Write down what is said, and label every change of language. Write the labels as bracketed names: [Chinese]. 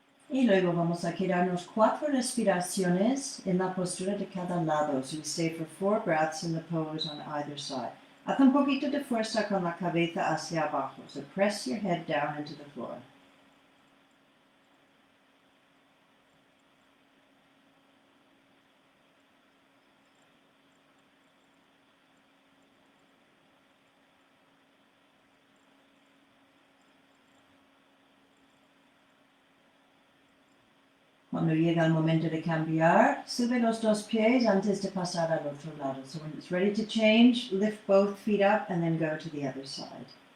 [Spanish] Y luego vamos a quedarnos 4 respiraciones en la postura de cada lado. [English] So we stay for 4 breaths in the pose on either side. [Spanish] Haz un poquito de fuerza con la cabeza hacia abajo. [English] So press your head down into the floor. [Spanish] Cuando llega el momento de cambiar, sube los dos pies antes de pasar al otro lado. [English] So when it's ready to change, lift both feet up and then go to the other side.